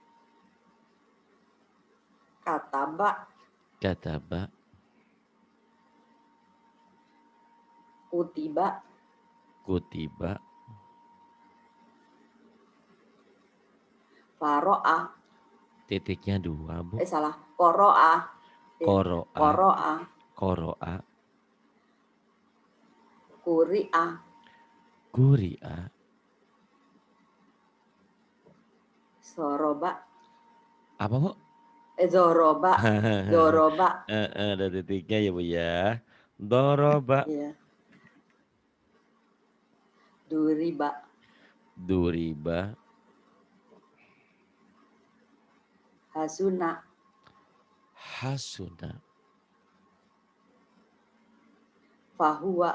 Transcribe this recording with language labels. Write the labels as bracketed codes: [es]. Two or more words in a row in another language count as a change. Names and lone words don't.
[ar] Kataba. Kataba. Kutiba. Kutiba. Faro'a. [id] Titiknya 2, Bu. [ar] Salah. Koro'a. Koro'a. Koro'a. Koro'a. Kuri'a. Kuri'a. Soroba. [id] Apa, Bu? [ar] Zoroba. Zoroba. [id] Ada titiknya ya, Bu ya. [ar] Doroba. Iya. Duriba. Duriba. Hasuna. Hasuna. Fahuwa.